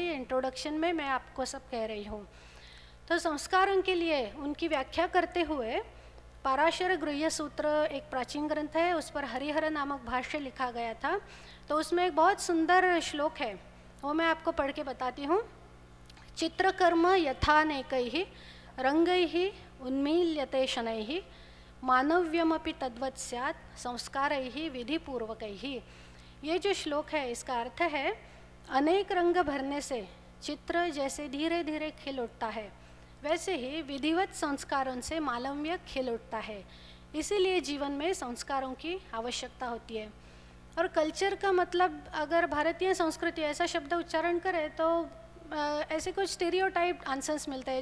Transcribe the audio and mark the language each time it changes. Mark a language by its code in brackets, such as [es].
[hi] ये इंट्रोडक्शन में मैं आपको सब कह रही हूँ। तो संस्कारों के लिए उनकी व्याख्या करते हुए पाराशर गृह्य सूत्र एक प्राचीन ग्रंथ है, उस पर हरिहर नामक भाष्य लिखा गया था। तो उसमें एक बहुत सुंदर श्लोक है, वो मैं आपको पढ़ के बताती हूँ। [sa] चित्रकर्म यथानेकैः रंगैः उन्मील्यते शनैः मानव्यमपि तद्वत् स्यात् संस्कारैः विधिपूर्वकैः। [hi] ये जो श्लोक है इसका अर्थ है, अनेक रंग भरने से चित्र जैसे धीरे धीरे खिल उठता है, वैसे ही विधिवत संस्कारों से मालव्य खिल उठता है। इसीलिए जीवन में संस्कारों की आवश्यकता होती है। और कल्चर का मतलब, अगर भारतीय संस्कृति ऐसा शब्द उच्चारण करे तो ऐसे कुछ स्टीरियोटाइप आंसर्स मिलते हैं।